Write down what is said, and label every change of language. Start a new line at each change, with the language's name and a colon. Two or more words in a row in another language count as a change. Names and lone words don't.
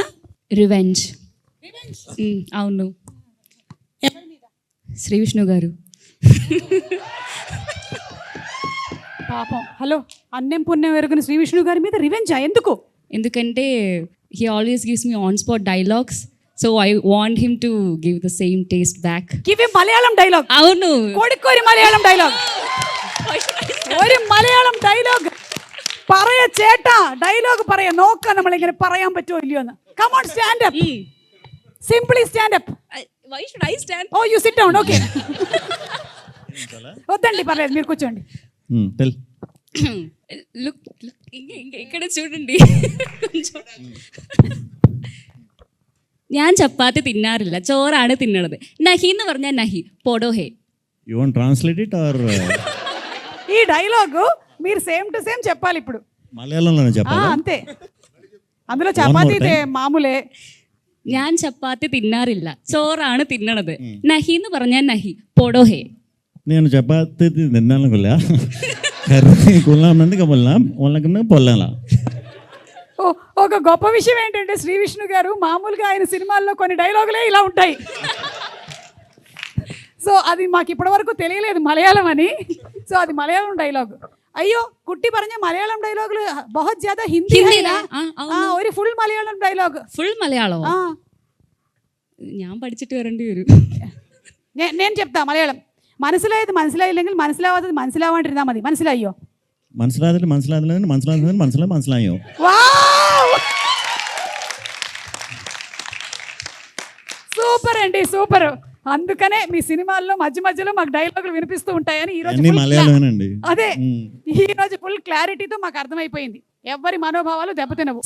Telugu: రివెంజ్. అవును, శ్రీ విష్ణు గారు. పాపం, హలో, అన్నం పుణ్యం ఎరుగున శ్రీ విష్ణు గారి మీద రివెంజా? ఎందుకు?
English: ఎందుకంటే he always gives me on spot dialogues, so I want him to give the same taste back. give a Malayalam dialogue.
Telugu: అవును,
Malayalam: കോഴിക്കോരി മലയാളം ഡയലോഗ്. ഒരു മലയാളം ഡയലോഗ് പറയ ചേട്ടാ, ഡയലോഗ് പറയാ. നോക്കാം നമ്മളിങ്ങനെ പറയാൻ പറ്റുമോ ഇല്ലയോ എന്ന്.
English: come on, stand up, simply stand up. why should I stand? oh you sit down. okay,
Telugu: వద్దండి, పర్లేదు, మీరు కూర్చోండి.
English: టెల్.
Telugu: లుక్, ఇక్కడ చూడండి.
Malayalam: ഞാൻ ചപ്പാത്തി തിന്നാറില്ല, ചോറാണ് തിന്നണത്. നഹി എന്ന് പറഞ്ഞാൽ നഹി, പൊടോ ഹേ.
English: You want to translate it or
Telugu: ఈ డైలాగ్ మీరు
English: same to same
Telugu: చెప్పాలి ఇప్పుడు. మలయాళంలోనే చెప్పాలా? అంతే, అందులో చపాతీ మామూలే.
Malayalam: ഞാൻ ചപ്പാത്തി തിന്നാറില്ല, ചോറാണ് തിന്നണത്. നഹി എന്ന് പറഞ്ഞാൽ നഹി, പൊടോ హే.
Telugu: నేను చపాతి తిన్నాను కొల్లా, కర్రీ కొల్లామంది కొల్లాం, వాళ్ళకన్నా పొల్లాలా. ఒక గొప్ప విషయం ఏంటంటే శ్రీ విష్ణు గారు మామూలుగా ఆయన సినిమాల్లో కొన్ని డైలాగులే ఇలా ఉంటాయి. సో అది మాకు ఇప్పటివరకు తెలియలేదు మలయాళం అని. సో అది మలయాళం డైలాగ్.
Malayalam: అయ్യോ കുട്ടി പറഞ്ഞ മലയാളം ഡയലോഗിൽ
Hindi: बहुत ज्यादा
Malayalam: ഹിന്ദി ഒരു ഫുൾ മലയാളം ഡയലോഗ്. ഫുൾ മലയാളമോ? ഞാൻ പഠിച്ചിട്ട് വരേണ്ടി വരും.
Telugu: నేను చెప్తా మలయాళం.
Malayalam: മനസ്സിലായത് മനസ്സിലായില്ലെങ്കിൽ മനസ്സിലാവാത്തത് മനസ്സിലാവാണ്ടിരുന്നാ മതി. മനസ്സിലായോ? മനസ്സിലായോ?
Telugu: సూపర్ అండి, సూపర్. అందుకనే మీ సినిమాల్లో మధ్య మధ్యలో మాకు డైలాగులు వినిపిస్తూ ఉంటాయని ఈ రోజు అదే ఈ రోజు
English: full clarity
Telugu: మాకు అర్థమైపోయింది. ఎవరి మనోభావాలు దెబ్బతినవు.